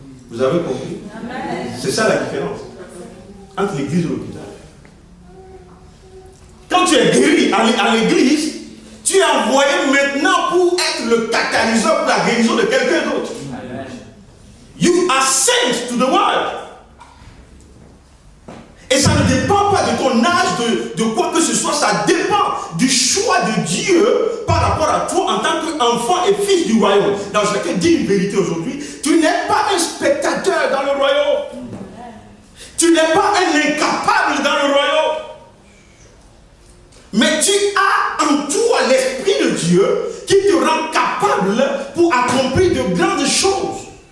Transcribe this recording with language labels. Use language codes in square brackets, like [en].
[fr] Vous avez compris? C'est ça la différence entre l'église et l'hôpital. Quand tu es guéri à l'église, tu es envoyé maintenant pour être le catalyseur pour la guérison de quelqu'un d'autre. [en] You are sent to the world. [fr] Et ça ne dépend pas de ton âge, de quoi que ce soit, ça dépend du choix de Dieu par rapport à toi en tant qu'enfant et fils du royaume. Donc je vais te dire une vérité aujourd'hui, tu n'es pas un spectateur dans le royaume. Tu n'es pas un incapable dans le royaume. Mais tu as en toi l'Esprit de Dieu qui te rend capable pour accomplir de grandes choses.